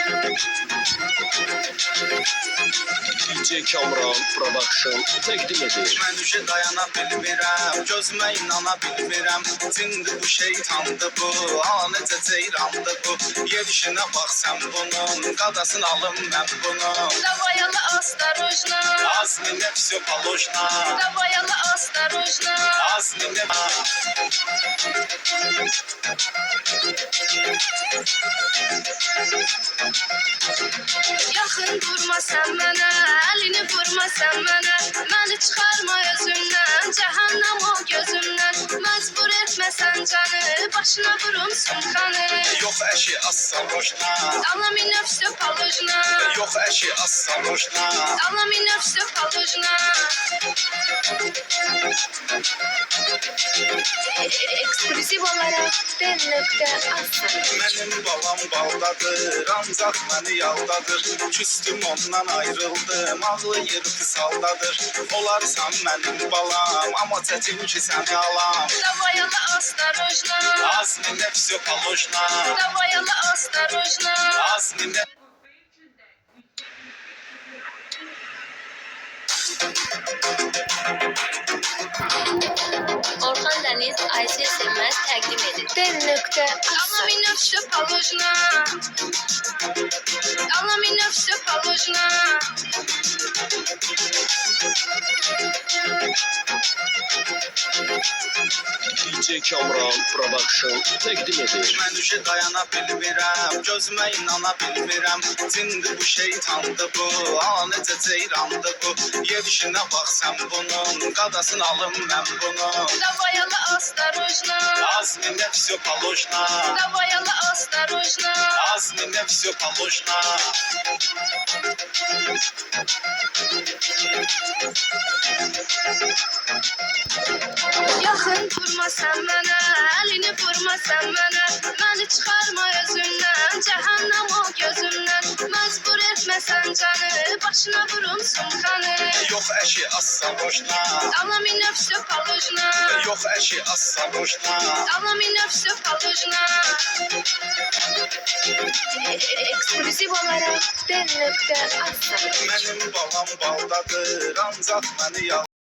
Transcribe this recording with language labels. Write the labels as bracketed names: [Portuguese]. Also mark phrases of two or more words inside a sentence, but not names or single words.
[Azerbaijani] DJ Kamran Production təqdim edir. Mən üşə dayana bilmirəm, gözümə inana bilmirəm. Cindir bu şeytandı bu, necə ceyrandı bu. Yerişinə bax sən bunun, qadasını alım mən bunun. [Russian] Давай осторожно, [Azerbaijani] Azmi ne [Russian] все положено, давай осторожно. [Azerbaijani] azmi ne... Yaxın durma sən mənə, əlini vurma sən mənə. Məni çıxarma özümdən, cəhənnəm ol gözümdən. Məcbur etməsən canı, başına vurum sumkanı. Yox əşi осторожно, Dala minə [Russian] все положено, [Azerbaijani] yox əşi осторожно. dala minə [Russian] все положено. [Azerbaijani] Ekskluziv olarak den.aslan. Mənim balam baldadır, ancaq məni yaldadır. Küstüm ondan ayrıldım, ağlayır kısaldadır. Olarsan mənim balam, amma çətin ki səni alam. [Russian] Давай осторожно, [Azerbaijani] Azmi ne [Russian] все положено, давай осторожно. [Azerbaijani] azmi ne... Orxan Dəniz, Aysel Sevməz təqdim edir. Dala minə [Russian] все положено, [Azerbaijani] dala minə [Russian] все положено. [Azerbaijani] DJ Kamran Production təqdim edir. Mən üşə dayana bilmirəm, gözümə inana bilmirəm. Cindir bu şeytandı bu, necə ceyrandı bu. Yerişinə bax sən bunun, qadasını alım mən bunun. [Russian] Давай осторожно, [Azerbaijani] Azmi ne [Russian] все положено, давай осторожно. [Azerbaijani] azmi ne [Russian] все положено. [Azerbaijani] Yaxın durma sən mənə, əlini vurma sən mənə. Məni çıxarma özümdən, cəhənnəm ol gözümdən. Məcbur etməsən canı, başına vurum sumkanı. Yox əşi осторожно, Dala minə [Russian] все положено, [Azerbaijani] yox əşi осторожно. dala minə [Russian] все положено. [Azerbaijani] Ekskluziv olarak den.aslan. Mənim balam baldadır, ancaq məni yal...